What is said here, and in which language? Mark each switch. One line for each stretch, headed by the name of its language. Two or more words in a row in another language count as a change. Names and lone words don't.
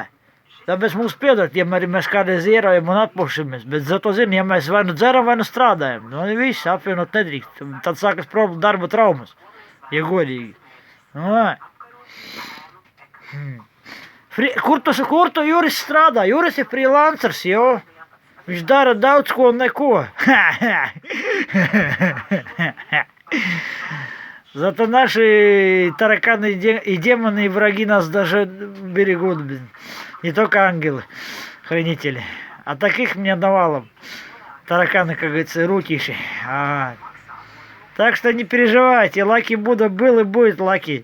Latvian: Tāpēc mums piedot, ja mēs kādreiz ierojam un atpušamies, bet zato zini, ja mēs vai nu dzeram, vai nu strādājam, nu viss apvienot nedrīkst. Tad sākas problēma darba traumas, ja godīgi. Kur tu Juris strādā? Juris ir freelancers, jo? Viņš dara daudz ko un neko.
Russian: Зато наши тараканы и демоны, и враги нас даже берегут, блин. Не только ангелы, хранители. А таких мне навалом. Тараканы, как говорится, рутиши. Так что не переживайте, Лаки Будда был и будет Лаки.